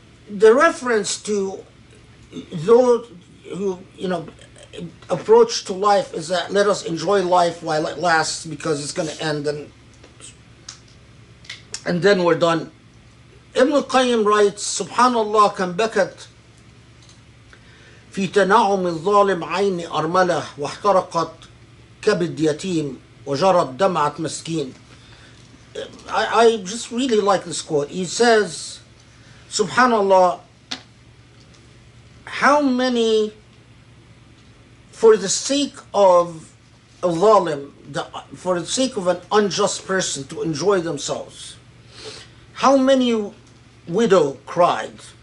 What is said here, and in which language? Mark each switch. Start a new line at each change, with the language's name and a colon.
English: The reference to those who, approach to life is that let us enjoy life while it lasts, because it's going to end and then we're done.
Arabic: Ibn Qayyim writes, Subhanallah, kam bakat في تنعم الظالم عين أرملة واحترقت كبد يتيم وجرت دمعة مسكين.
English: I just really like this quote. He says, Subhanallah, how many, for the sake of a zalim, for the sake of an unjust person to enjoy themselves, how many widow cried,